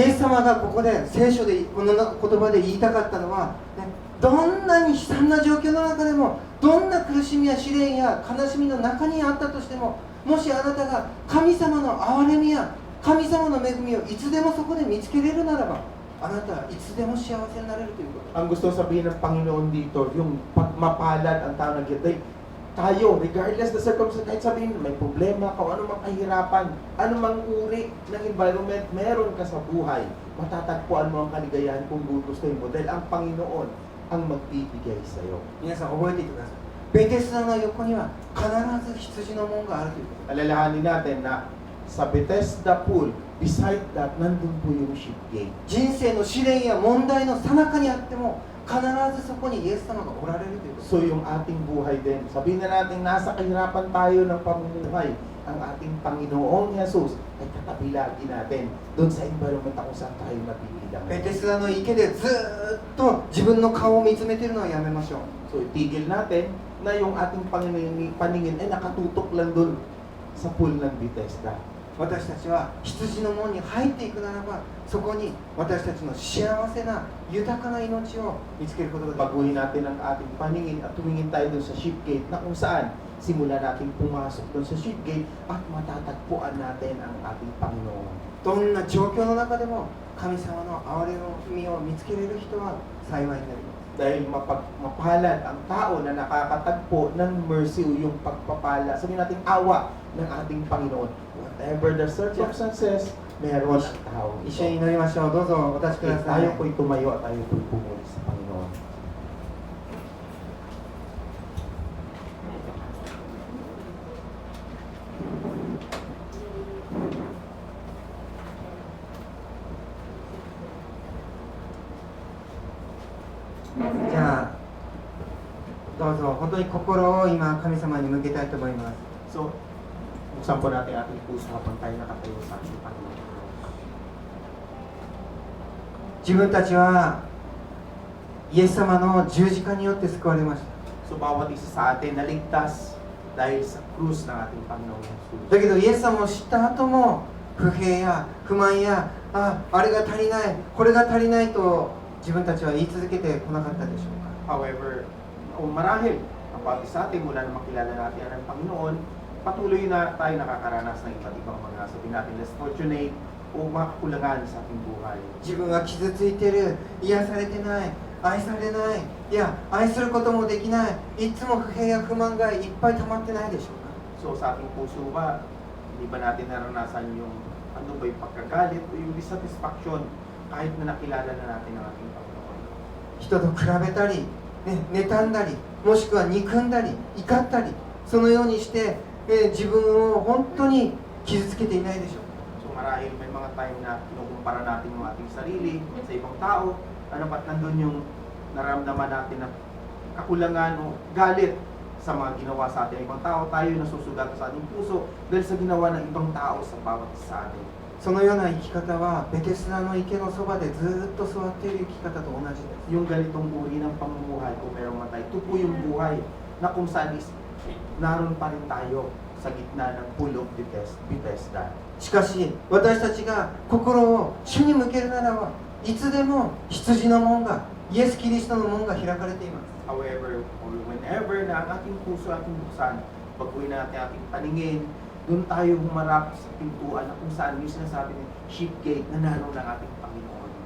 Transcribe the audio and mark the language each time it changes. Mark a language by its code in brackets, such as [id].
[ja] イエス様がここで聖書でこの言葉で言いたかったのは、ね、どんなに悲惨な状況の中でも、どんな苦しみや試練や悲しみの中にあったとしても、もしあなたが神様の憐れみや神様の恵みをいつでもそこで見つけれるならば、あなたはいつでも幸せになれるということ。 [tl] Ang gusto sabihin ng Panginoon dito, yung mapalad ang tao na gito, tayo, [en] regardless the circumstances, [tl] kahit sabihin may problema ka o anumang kahirapan, anumang uri ng environment meron ka sa buhay, matatagpuan mo ang kaligayahan kung gugustuhin mo dahil ang Panginoon ang magbibigay sa iyo. [ja] 皆さん覚えていてください。ベテスダの横には必ず羊の門があるということ。 [tl] Alalahanin natin na sa Bethesda pool, beside that, nandun po yung sheep gate. [ja] 人生の試練や問題の最中にあっても、必ずそこにイエス様がおられるということ。 [tl] So yung ating buhay din, sabihin na natin nasa kahirapan tayo ng pamumuhay, ang ating Panginoong Jesus ay katabi lagi natin doon sa environment na kung saan tayo nabibilang. [ja] ベテスダの池でずーっと自分の顔を見つめているのはやめましょう。 [tl] So itigil natin na yung ating paningin ay nakatutok lang doon sa pool ng Bethesda. [ja] 私たちは羊の門に入っていくならば、そこに私たちの幸せな豊かな命を見つけることができる。 [tl] Baguhin natin ang ating paningin at tumingin tayo doon sa sheep gate na kung saan simula natin pumasok doon sa sheep gate at matatagpuan natin ang ating Panginoon. [ja] どんな状況の中でも神様の憐れみを見つけれる人は幸いになります。 [tl] Dahil mapalad ang tao na nakakatagpo ng mercy o yung pagpapala, sabihin natin awa ng ating Panginoon. [en] Whatever the circumstances, [tl] meron ang tao. [ja] 一緒に祈りましょう。どうぞお立ちください。 [tl] Tayo po'y tumayo at tayo po'y pumuli sa Panginoon. [ko] 자, [ja] どうぞ本当に心を今神様に向けたいと思います。 [tl] So, buksan po natin ating puso habang tayo nakatayo sa ating Panginoon. [ja] 自分たちはイエス様の十字架によって救われました。 [tl] So, bawat isa sa atin naligtas dahil sa krus ng ating Panginoong Jesus. [ja] だけどイエス様を知った後も不平や不満やあれが足りないこれが足りないと自分たちは言い続けてこなかったでしょうか。 [tl] However, marahil, ang bawat isa sa atin mula na makilala natin ang Panginoon, patuloy na tayo nakakaranas ng iba't ibang mga sabihin natin [en] less fortunate [tl] o mga kakulangan sa ating buhay. [ja] 自分は傷ついてる、癒されてない、愛されない、いや愛することもできない、いつも不平や不満がいっぱい溜まってないでしょうか。 [tl] So sa ating puso ba, hindi ba natin naranasan yung ano ba yung pagkagalit o yung dissatisfaction kahit na nakilala na natin ang ating Panginoon? [ja] 人と比べたり、ね、妬んだり、もしくは憎んだり、怒ったり、そのようにして、自分を本当に傷つけていないでしょうか。 [tl] So marahil may mga time na kinukumpara natin yung ating sarili sa ibang tao, ano ba't nandun yung naramdaman natin na kakulangan o galit sa mga ginawa sa ating ibang tao, tayo nasusugat sa ating puso dahil sa ginawa ng ibang tao sa bawat isa sa atin. [ja] そのような生き方はベテスダの池のそばでずーっと座っている生き方と同じです。 [tl] Yung ganitong uri ng pamumuhay kung mayroong matay, ito po yung buhay na kung saan naroon pa rin tayo sa gitna ng pulog Bethesda. [ja] しかし私たちが心を主に向けるならばいつでも羊の門がイエス・キリストの門が開かれています。 [tl] However, or whenever na ang ating puso ating buksan, baguhin natin ating paningin, doon tayo humarap sa pintuan na kung saan yung sinasabi ng sheep gate na naroon ng ating Panginoon.